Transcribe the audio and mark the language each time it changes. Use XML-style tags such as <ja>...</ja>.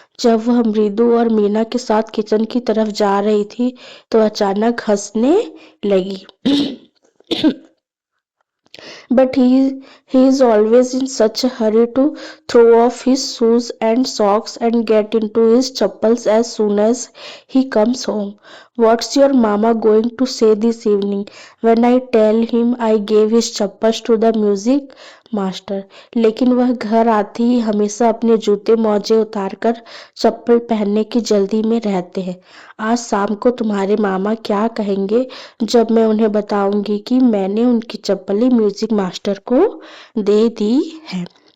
<hi>जब वह मृदु और मीना के साथ किचन की तरफ जा रही थी तो अचानक हंसने लगी।</hi> <en>But he is always in such a hurry to throw off his shoes and socks and get into his chappals as soon as he comes home. What's your mama going to say this evening when I tell him I gave his chappals to the music master?</en> <hi>लेकिन वह घर आते ही हमेशा अपने जूते मोजे उतारकर चप्पल पहनने की जल्दी में रहते हैं। आज शाम को तुम्हारे मामा क्या कहेंगे जब मैं उन्हें बताऊंगी कि मैंने उनकी चप्पलें म्यूजिक मास्टर को दे दी हैं।</hi>